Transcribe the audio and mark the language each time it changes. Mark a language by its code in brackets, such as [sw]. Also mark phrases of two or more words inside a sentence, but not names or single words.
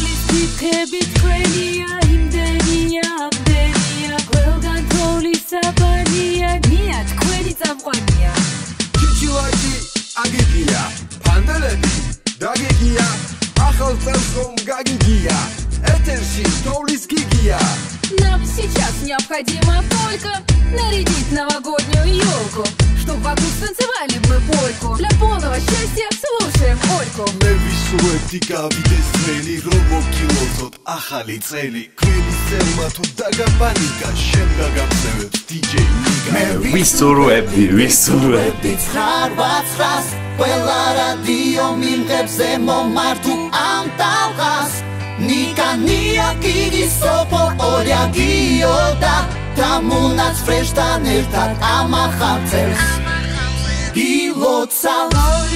[ka] თითები თქვენია იმდენია ამდენია ყველგან თოვლის საფანია ნია თქვენი წამყვანია ჩიჩილაკი აგიგია ფანდელები დაგიგია ახალ წელს რომ გაგიგია ეთერში თოვლის გიგია [ru] Нам сейчас необходимо только нарядить новогоднюю елку Чтоб вокруг станцевали мы польку Для полного счастья слушаем Ольку [ka] მე ვისურვებდი გავიდეს წელი რომ მოგილოცოთ ახალი წელი ქვილისელმა თუ დაგაბანიკა შენ გაგამწევებს DJ ნიკა მე ვისურვებდი 9-8-ს ყველა რადიო მიმღებზე მომართუ ამ ტალღას ნიკანია გიგი სოფო ორია გიოდა დამუნაც ფრეშთან ერთად ამ ახალ წელს გილოცავს